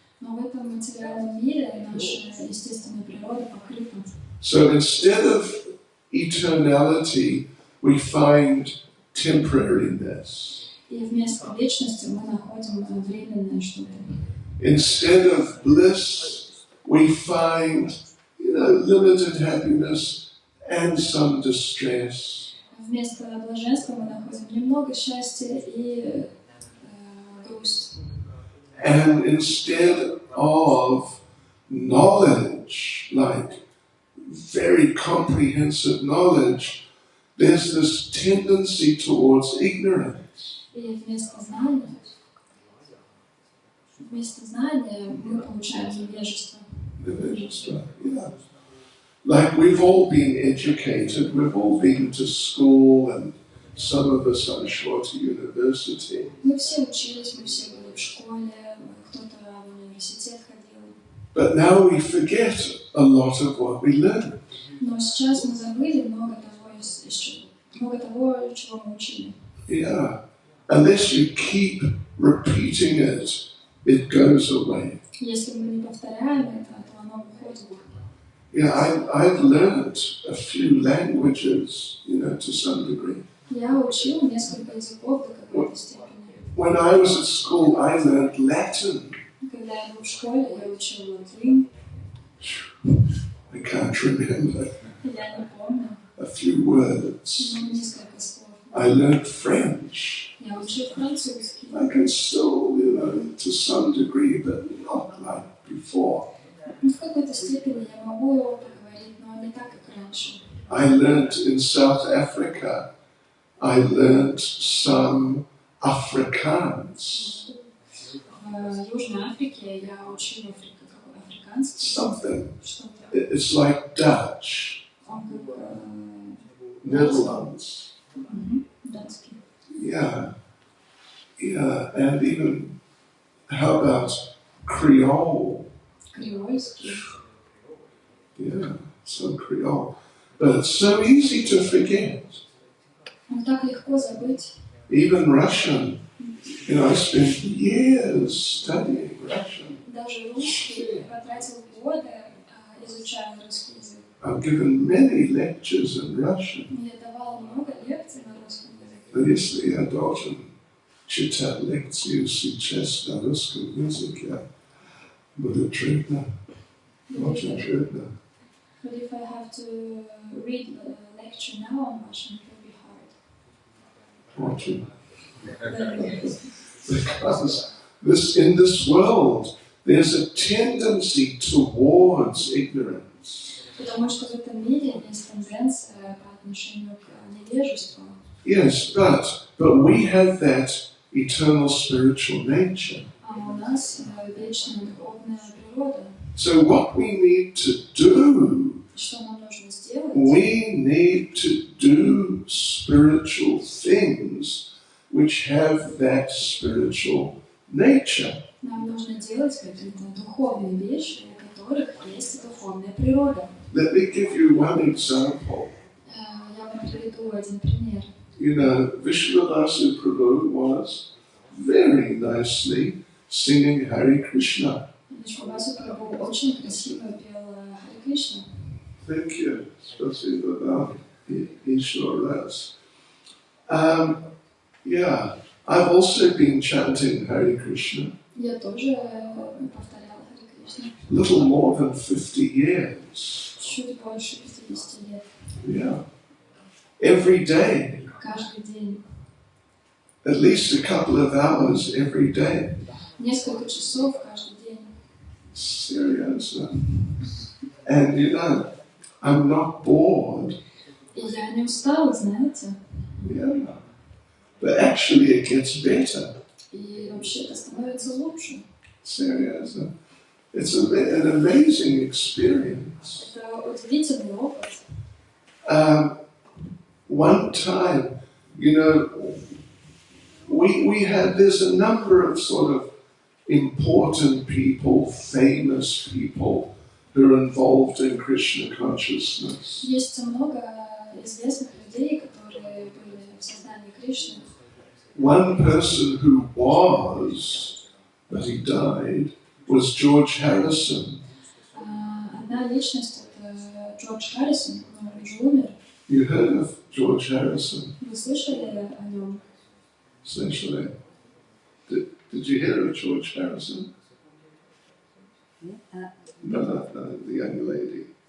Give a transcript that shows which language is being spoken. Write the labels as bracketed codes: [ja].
[ru] Но в этом материальном мире наша естественная природа покрыта. [en] So instead of eternality, we find temporariness. [ru] И вместо вечности мы находим временное что-то. [en] Instead of bliss, we find, limited happiness and some distress. [ru] Вместо блаженства мы находим немного счастья и грусть. [en] And instead of knowledge, like very comprehensive knowledge, there's this tendency towards ignorance. [ru] И вместо знания мы получаем невежество. [en] Yeah. Like we've all been educated, we've all been to school, and some of us, I'm sure, to university. [ru] Мы все учились, мы все были в школе, кто-то в университет ходил. [en] But now we forget a lot of what we learned. [ru] Но сейчас мы забыли много того, чего мы учили. [en] Yeah. Unless you keep repeating it, it goes away. [ru] Если мы не повторяем это, то оно уходит. [en] Yeah, I've learned a few languages, to some degree. [ru] Я учил несколько языков до какой-то степени. [en] When I was at school, I learned Latin. [ru] Когда я был в школе, я учил латынь. [en] I can't remember [ru] Я не помню, [en] a few words. [ru] но несколько слов. [en] I learned French. [ru] Я учил французский. [en] I can still, to some degree, but not like before. [ru] Ну, в какой-то степени я могу его поговорить, но не так, как раньше. [en] I learned in South Africa, I learned some Afrikaans. [ru] В Южной Африке я учил африканский. [en] Something. [ru] Что-то. [en] It's like Dutch, [ru] Он как [en] Netherlands. [ru] датский. [en] Yeah. And even, how about Creole? [ru] Креольский. [en] Yeah, some Creole. But it's so easy to forget. [ru] Он так легко забыть. [en] Even Russian. I spent years studying Russian. [ru] Даже русский потратил годы, изучая русский язык. [en] I've given many lectures in Russian. [ru] Я давала много лекций на русском языке. Но если я должен читать лекцию сейчас на русском языке, будет трудно. Очень трудно. [en] But if I have to read the lecture now on Russian, it will be hard. [ru] Очень. [en] Very good. Because in this world, there's a tendency towards ignorance. [ru] Потому что в этом мире есть тенденция по отношению к невежеству. [en] Yes, but we have that eternal spiritual nature. [ru] А у нас вечная духовная природа. [en] So what we need to do, [ru] Что нам нужно сделать? [en] we need to do spiritual things which have that spiritual nature. [ru] Нам нужно делать какие-то духовные вещи, у которых есть духовная природа. [en] Let me give you one example. [ru] Я вам приведу один пример. [en] Vishwadasu Prabhu was very nicely singing Hare Krishna. [ru] Вишвавасу Прабху очень красиво пел Харе Кришна. [en] Thank you. [ru] Спасибо вам. Еще раз. [en] Yeah, I've also been chanting Hare Krishna. [ru] Я тоже повторяла Харе Кришна. [en] Little more than 50 years. [ru] Чуть больше 50 лет. [en] Yeah. Every day. [ru] Каждый день. [en] At least a couple of hours every day. [ru] Несколько часов каждый день. [en] Seriously. And I'm not bored. [ru] И я не устала, знаете. [en] Yeah. But actually it gets better. [ru] И вообще это становится лучше. [en] Seriously. It's an amazing experience. [ru] Это удивительный опыт. [en] One time, there's a number of sort of important people, famous people who are involved in Krishna consciousness. [ru] Есть много известных людей, которые были в сознании Кришны. [en] One person who was, but he died, was George Harrison. [ru] Одна личность — это Джордж Харрисон, но он уже умер. [en] You heard of George Harrison? [ru] Вы слышали о нем? [en] Essentially. Did you hear of George Harrison? No, the young lady.